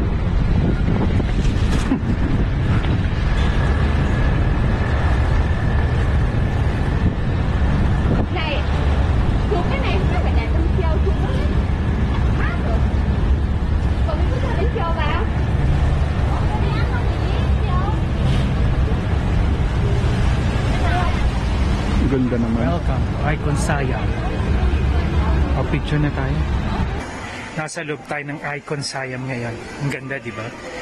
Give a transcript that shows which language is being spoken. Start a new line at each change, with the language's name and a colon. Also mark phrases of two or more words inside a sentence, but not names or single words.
Vietnamese: Này, chụp cái này sao phải để trong treo chụp nó mát rồi. Còn cái sao để treo vào?
Filipino: Ganda naman.
English: Welcome to
Filipino: Icon Siam. O, picture na tayo. Nasa loob tayo ng Icon Siam ngayon. Ang ganda, di ba?